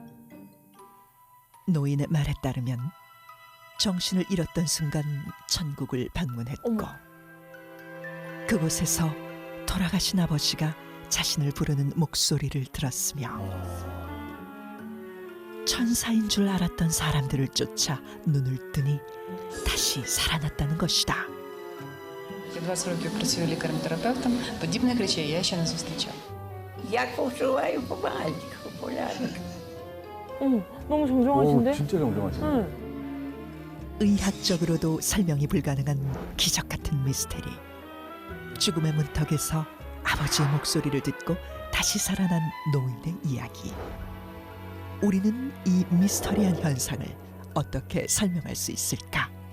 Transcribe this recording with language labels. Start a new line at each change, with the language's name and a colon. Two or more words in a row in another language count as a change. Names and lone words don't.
Korean: 노인의 말에 따르면 정신을 잃었던 순간 천국을 방문했고 어머. 그곳에서 돌아가신 아버지가 자신을 부르는 목소리를 들었으며 천사인 줄 알았던 사람들을 쫓아 눈을 뜨니 다시 살아났다는 것이다.
Ukrainian: Я 20 років працюю лікарем-терапевтом. Подібних речей я ще не зустрічала. Як поживаю помаленьку, порядок.
Korean: 어머, 너무 정정하신데? 진짜 정정하시네. 응. 의학적으로도 설명이 불가능한 기적 같은 미스테리. 죽음의 문턱에서 아버지의 목소리를 듣고 다시 살아난 노인의 이야기. 우리는 이 미스터리한 현상을 어떻게 설명할 수 있을까?